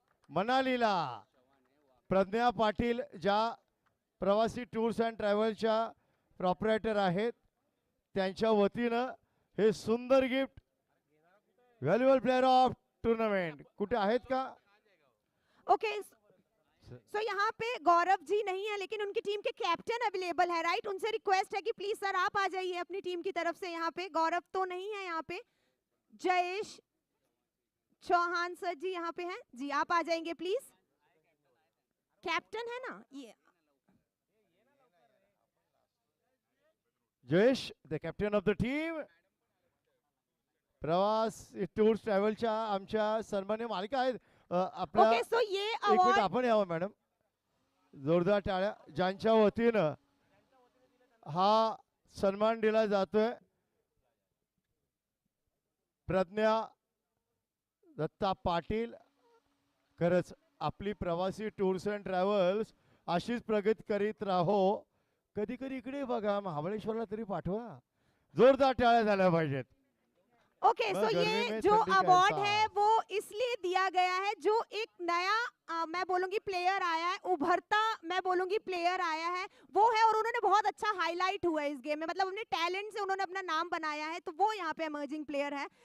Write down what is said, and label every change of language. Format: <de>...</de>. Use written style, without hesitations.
<mr>मनालीला प्रज्ञा पाटील ज्या प्रवासी टूर्स अँड ट्रॅव्हलच्या प्रॉपरेटर आहेत त्यांच्या वतीनं हे सुंदर gift valuable player of tournament कुठे आहेत का?</mr> <hi>ओके, सो यहाँ पे गौरव जी नहीं है लेकिन उनकी टीम के कैप्टन अवेलेबल है, राइट? उनसे रिक्वेस्ट है कि प्लीज सर आप आ जाइए अपनी टीम की तरफ से. यहाँ पे गौरव तो नहीं है, यहाँ पे जयेश चौहान सर जी यहाँ पे हैं जी. आप आ जाएंगे प्लीज. कैप्टन है ना ये.</hi> <en>Jayesh the captain of the team.</en> <mr>प्रवास टूर्स ट्रॅव्हलच्या आमच्या सन्मान्य मालिका आहेत. आपल्या</mr> <hi>ओके, सो ये एक मिनिट</hi> <en>award</en> <mr>आपण यावं मॅडम. जोरदार टाळ्या ज्यांच्या वतीनं हा सन्मान दिला जातोय. प्रज्ञा दत्ता पाटील. खरंच आपली प्रवासी टूर्स अँड ट्रॅव्हल्स अशीच प्रगती करीत राहो. कधी कधी इकडे बघा, महाबळेश्वरला तरी पाठवा. जोरदार टाळ्या झाल्या पाहिजेत.</mr> <hi>ओके, सो ये जो अवार्ड है वो इसलिए दिया गया है जो एक नया मैं बोलूंगी प्लेयर आया है, उभरता मैं बोलूंगी प्लेयर आया है वो है, और उन्होंने बहुत अच्छा हाईलाइट हुआ है इस गेम में. मतलब अपने टैलेंट से उन्होंने अपना नाम बनाया है, तो वो यहाँ पे इमर्जिंग प्लेयर है.</hi>